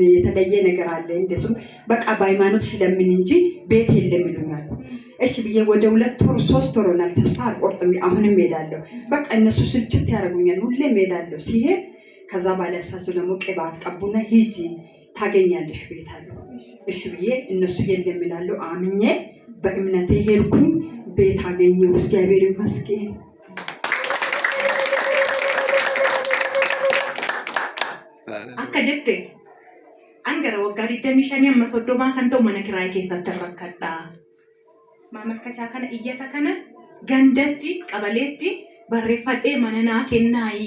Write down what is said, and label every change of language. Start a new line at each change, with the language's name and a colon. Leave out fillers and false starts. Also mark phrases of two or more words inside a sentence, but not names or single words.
Amharic: የተለየ ነገር አለ እንደሱ በቃ በሃይማኖትሽ ለምን እንጂ ቤት የለም ይሉኛል። እሺ ብዬ ወደ 2 ወር 3 ወር ሆናል። ተስፋ አልቆርጥም፣ አሁንም ሄዳለሁ። በቃ እነሱ ስልችት ያደርጉኛል፣ ሁሌም ሄዳለሁ። ሲሄድ ከዛ ባለሳቸው ደግሞ ቅባት ቀቡና ሂጂ ታገኛለሽ ቤት አለ። እሺ ብዬ እነሱ የለም ይላሉ። አምኜ በእምነቴ ሄድኩኝ። ቤት አገኘሁ። እግዚአብሔር ይመስገን።
Oromo: akka jette angara waggaa 25 amma 30 kan ta'u mana kiraayee keessatti rakkadha. Maamilkachaa kana iyyata kana gandatti qabaleetti barreeffadhee mana naa kennaayi.